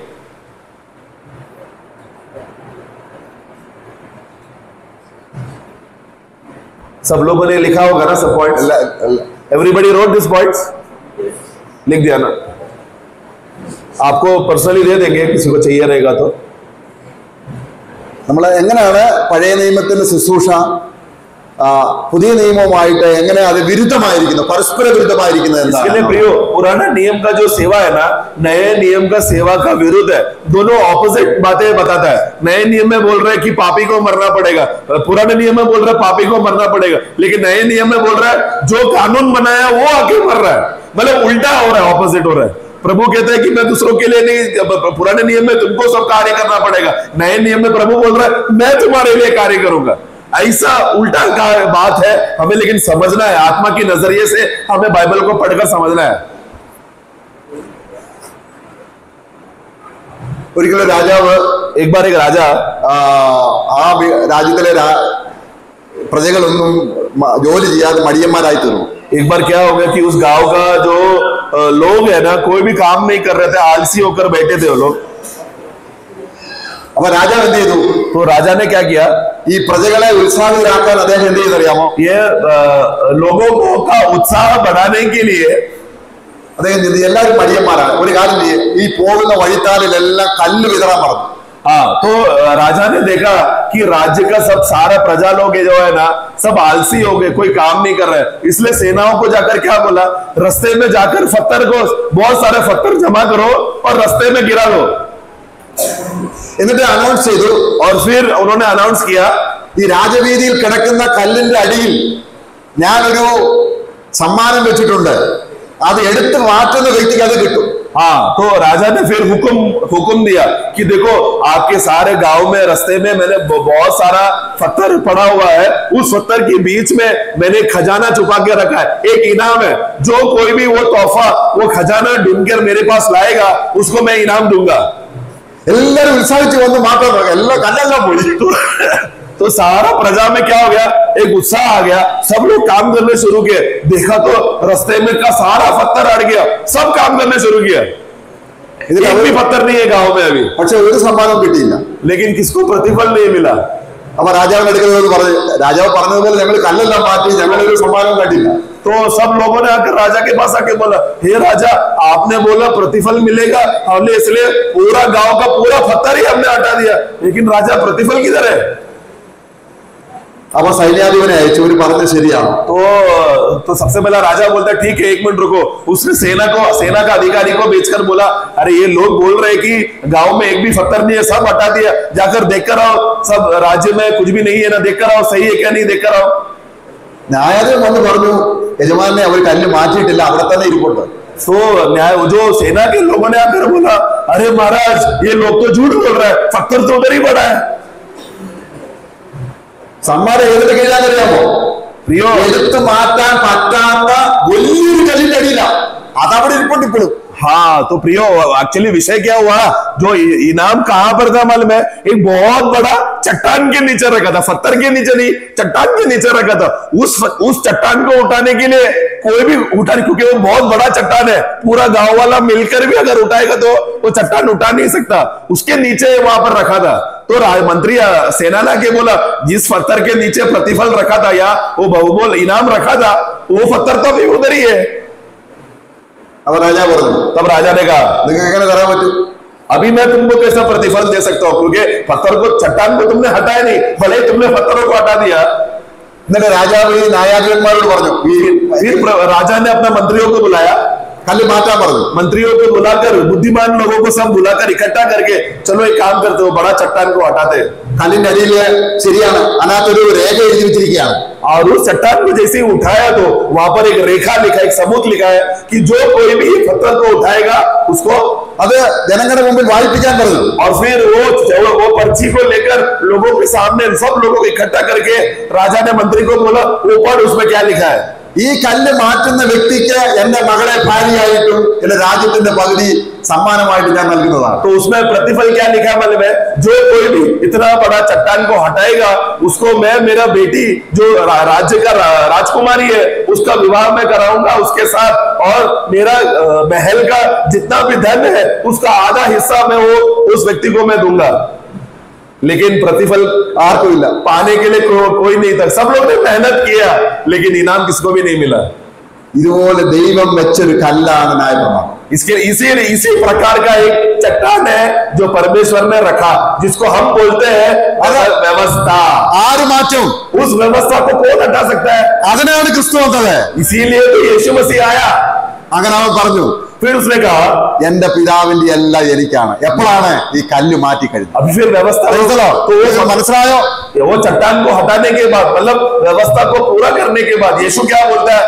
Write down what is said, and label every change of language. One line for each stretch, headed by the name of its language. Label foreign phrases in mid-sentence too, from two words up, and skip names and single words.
Hindi: सब लोगों ने लिखा होगा ना सब पॉइंट्स?
English: Everybody wrote this points?
Hindi: लिख दिया ना? आपको पर्सनली दे देंगे किसी को चाहिए रहेगा तो।
Malayalam: നമ്മൾ എങ്ങനെയാണ് പഴയ നിയമത്തിന്റെ ശുശ്രൂഷ പുതിയ നിയമവുമായിട്ട് എങ്ങനെ അത് വിരുദ്ധമായിരിക്കുന്നു, പരസ്പര വിരുദ്ധമായിരിക്കുന്നത്
Hindi: इसके लिए
Malayalam: എന്താണ്?
Hindi: प्रियो, पुराना नियम का जो सेवा है ना, नए नियम का सेवा का विरुद्ध है, दोनों ऑपोजिट बातें बताता है। नए नियम में बोल रहे हैं कि पापी को मरना पड़ेगा, पुराने नियम में बोल रहा है पापी को मरना पड़ेगा, लेकिन नए नियम में बोल रहा है जो कानून बनाया वो आके मर रहा है, मतलब उल्टा हो रहा है, ऑपोजिट हो रहा है। प्रभु कहते हैं कि मैं दूसरों के लिए नहीं, पुराने नियम में तुमको सब कार्य करना पड़ेगा, नए नियम में प्रभु बोल रहा है मैं तुम्हारे लिए कार्य करूंगा। ऐसा उल्टा बात है हमें, लेकिन समझना है, आत्मा की नजरिए से हमें बाइबल को पढ़कर समझना है।
Malayalam: ഒരിക്കലും രാജാവ്
Hindi: एक बार एक राजा
Malayalam: ആ രാജ്യത്തിലെ പ്രജകളൊന്നും ജോലി ചെയ്യാതെ മടിയന്മാരായി തീർന്നു।
Hindi: एक बार क्या हो गया कि उस गांव का जो लोग है ना, कोई भी काम नहीं कर रहे थे, आलसी होकर बैठे थे वो लोग।
Malayalam: അപ്പൊ രാജാവ് എന്ത് ചെയ്തു?
Hindi: तो राजा ने क्या किया,
Malayalam: ഈ പ്രജകളെ ഉത്സാഹിതരാക്കാൻ അദ്ദേഹം എന്ത് ചെയ്തറിയാമോ?
Hindi: ये लोगों को का उत्साह बढ़ाने के लिए
Malayalam: അദ്ദേഹം ചെയ്തു, എല്ലാവരും മടിയന്മാരാണ്, ഒരു കാര്യം ചെയ്യും, ഈ പോകുന്ന വഴിത്താലിലെല്ലാം കല്ല് വിതറാൻ പറഞ്ഞു।
Hindi: हाँ, तो राजा ने देखा कि राज्य का सब सारा प्रजा लोग जो है ना, सब आलसी हो गए, कोई काम नहीं कर रहे, इसलिए सेनाओं को जाकर क्या बोला, रास्ते में जाकर पत्थर को, बहुत सारे पत्थर जमा करो और रास्ते में गिरा दो।
Malayalam: എന്നിട്ട് അനൗൺസ് ചെയ്തു,
Hindi: और फिर उन्होंने अनाउंस किया,
Malayalam: ഈ രാജവീതിയിൽ കിടക്കുന്ന കല്ലിന്റെ അടിയിൽ ഞാനൊരു സമ്മാനം വെച്ചിട്ടുണ്ട്, അത് എടുത്ത് മാറ്റുന്ന വ്യക്തിക്ക് അത് കിട്ടും।
Hindi: हाँ, तो राजा ने फिर हुक्म दिया कि देखो आपके सारे गांव में रास्ते में मैंने बहुत सारा पत्थर पड़ा हुआ है, उस पत्थर के बीच में मैंने खजाना छुपा के रखा है, एक इनाम है, जो कोई भी वो तोहफा वो खजाना ढूंढकर मेरे पास लाएगा उसको मैं इनाम दूंगा।
Malayalam: എല്ലാരും ഉത്സാഹിച്ച് വന്ന് മാറ്റാൻ തുടങ്ങി, എല്ലാം കല്ലെല്ലാം പോയി।
Hindi: तो सारा प्रजा में क्या हो गया, एक उत्साह आ गया, सब लोग काम करने शुरू किए, देखा तो रास्ते में का सारा पत्थर अड़ गया, सब काम करने शुरू किया, एक भी पत्थर नहीं है गांव में अभी,
Malayalam: പക്ഷെ ഒരു സമ്മാനവും കിട്ടിയില്ല।
Hindi: लेकिन किसको प्रतिफल नहीं मिला।
Malayalam: അപ്പൊ രാജാവിന്റെ അടുക്കൽ പറഞ്ഞു, രാജാവ് പറഞ്ഞതുപോലെ ഞങ്ങൾ കല്ലെല്ലാം മാറ്റി, ഞങ്ങളൊരു സമ്മാനവും കണ്ടില്ല।
Hindi: तो सब लोगों ने आकर राजा के पास आके बोला, हे राजा आपने बोला प्रतिफल मिलेगा, हमने इसलिए पूरा गांव का पूरा पत्थर ही हमने हटा दिया, लेकिन राजा प्रतिफल किधर है।
Malayalam: അപ്പൊ സൈന്യാധിപനെ അയച്ചു, ഒരു പറഞ്ഞത് ശരിയാണ്।
Hindi: तो सबसे पहला राजा बोलता है ठीक है एक मिनट रुको, उसने सेना का अधिकारी को भेजकर बोला, अरे ये लोग बोल रहे हैं कि गांव में एक भी पत्थर नहीं है, सब हटा दिया, जाकर देख कर आओ, सब राज्य में कुछ भी नहीं है ना, देख कर आओ सही है क्या नहीं, देख कर आओ।
Malayalam: ന്യായാധിപൻ വന്ന് പറഞ്ഞു, യജമാനെ അവർ കല്ല് മാറ്റിയിട്ടില്ല, അവിടെ തന്നെ ഇരിപ്പുണ്ട്.
Hindi: तो न्याय जो सेना के लोगों ने आकर बोला, अरे महाराज ये लोग तो झूठ बोल रहे हैं, पत्थर तो उधर ही पड़ा है.
Malayalam: സമ്മാനം ഏതിട്ട് കീഴാന്നറിയാമോ?
Hindi: प्रियो
Malayalam: എടുത്തു മാറ്റാൻ പറ്റാത്ത വലിയൊരു കല്ലിന്റെ അടിയില്ല, അതവിടെ ഇരിപ്പുണ്ട് ഇപ്പോഴും.
Hindi: हाँ तो प्रियो एक्चुअली विषय क्या हुआ, जो इनाम कहां पर था मालूम है? एक बहुत बड़ा चट्टान के नीचे रखा था, पत्थर के नीचे नहीं, चट्टान के नीचे रखा था. उस चट्टान को उठाने के लिए कोई भी उठा, क्योंकि वो बहुत बड़ा चट्टान है, पूरा गांव वाला मिलकर भी अगर उठाएगा तो वो चट्टान उठा नहीं सकता. उसके नीचे वहां पर रखा था. तो मंत्री सेना ने के बोला, जिस पत्थर के नीचे प्रतिफल रखा था या वो बहुमोल इनाम रखा था, वो पत्थर तो अभी उधर ही है.
Malayalam: അപ്പൊ രാജാ പറഞ്ഞു,
Hindi: तब राजा ने कहा,
Malayalam: നിങ്ങൾക്ക് എങ്ങനെ തരാൻ പറ്റും?
Hindi: अभी मैं तुमको कैसा प्रतिफल दे सकता हूँ, क्योंकि पत्थर को, चट्टान को तुमने हटाया नहीं, भले ही तुमने पत्थरों को हटा दिया.
Malayalam: എന്നിട്ട് രാജാവ് ഈ ന്യായാധിപന്മാരോട് പറഞ്ഞു,
Hindi: फिर राजा ने अपना मंत्रियों को बुलाया,
Malayalam: കല്ല് മാറ്റാൻ പറഞ്ഞു.
Hindi: मंत्रियों को बुलाकर, बुद्धिमान लोगों को सब बुलाकर इकट्ठा करके, चलो एक काम करते हो, बड़ा चट्टान को हटाते.
Malayalam: കല്ലിന്റെ അടിയിൽ ശരിയാണ്, അതിനകത്തൊരു രേഖ എഴുതി വെച്ചിരിക്കുകയാണ്.
Hindi: और उस चट्टान को जैसे ही उठाया तो वहां पर एक रेखा लिखा, एक सबूत लिखा है कि जो कोई भी पत्थर को उठाएगा उसको,
Malayalam: അത് ജനങ്ങളുടെ മുമ്പിൽ വായിപ്പിക്കാൻ പറഞ്ഞു.
Hindi: और फिर वो पर्ची को लेकर लोगों के सामने सब लोगों को इकट्ठा करके राजा ने मंत्री को बोला, वो पढ़ उसमें क्या लिखा है.
Malayalam: ഈ കല്ല് മാറ്റുന്ന വ്യക്തിക്ക് എന്റെ മകളെ ഭാര്യയായിട്ടും എന്റെ രാജ്യത്തിന്റെ പകുതി സമ്മാനമായിട്ട് ഞാൻ നൽകുന്നതാണ്.
Hindi: तो उसमें प्रतिफल क्या लिखा मालूम है? जो कोई भी इतना बड़ा चट्टान को हटाएगा उसको मैं, मेरा बेटी जो राज्य का राजकुमारी है, उसका विवाह मैं कराऊंगा उसके साथ, और मेरा महल का जितना भी धन है उसका आधा हिस्सा मैं वो उस व्यक्ति को मैं दूंगा. लेकिन प्रतिफल
Malayalam: ആർക്കും ഇല്ല.
Hindi: पाने के लिए कोई नहीं था. सब लोग ने मेहनत किया लेकिन इनाम किसको भी नहीं मिला.
Malayalam: ഇതുപോലെ ദൈവം വെച്ചൊരു കല്ലാണ് ന്യായപ്രമാണം.
Hindi: इसके इसी प्रकार का एक चट्टान है जो परमेश्वर ने रखा, जिसको हम बोलते हैं व्यवस्था.
Malayalam: ആര് മാറ്റും?
Hindi: उस व्यवस्था को कौन हटा सकता है?
Malayalam: അതിനാണ് ക്രിസ്തു വന്നത്.
Hindi: इसीलिए तो यीशु मसीह आया.
Malayalam: അങ്ങനെ അവൻ പറഞ്ഞു,
Hindi: फिर उसने कहा,
Malayalam: എന്റെ പിതാവിന്റെ എല്ലാം എനിക്കാണ്. എപ്പോഴാണ് ഈ കല്ല് മാറ്റി കഴിഞ്ഞത്?
Hindi: अभी फिर व्यवस्था
Malayalam: तो മനസ്സിലായോ?
Hindi: वो चट्टान को हटाने के बाद, मतलब व्यवस्था को पूरा करने के बाद यीशु क्या बोलता है?